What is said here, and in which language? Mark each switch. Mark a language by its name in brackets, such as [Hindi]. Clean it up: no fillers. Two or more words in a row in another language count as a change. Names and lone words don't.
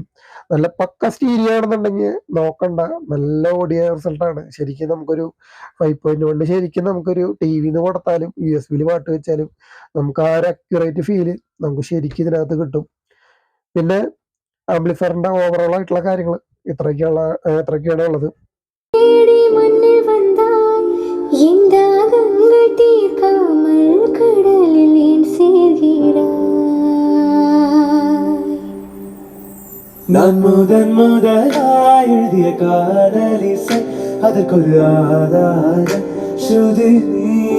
[Malayalam] നല്ല പക്ക സ്റ്റീരിയോ ആണെന്നുണ്ടെങ്കിൽ നോക്കണ്ട, നല്ല ഓഡിയോ റിസൾട്ടാണ്. ശരിക്കും നമുക്കൊരു 5.1 ശരിക്കും നമുക്കൊരു TV കൊടുത്താലും USB പാട്ട് വെച്ചാലും നമുക്ക് ആ ഒരു അക്യുറേറ്റ് ഫീല് നമുക്ക് ശരിക്കും ഇതിനകത്ത് കിട്ടും. പിന്നെ ആംപ്ലിഫയറിന്റെ ഓവറോൾ ആയിട്ടുള്ള കാര്യങ്ങൾ ഇത്രയൊക്കെയാണ് ഉള്ളത്. [Tamil] நான் முதலாய் எழுதிய காதலிசை, அதற்கொரு ஆதார ஸ்ருதி நீ.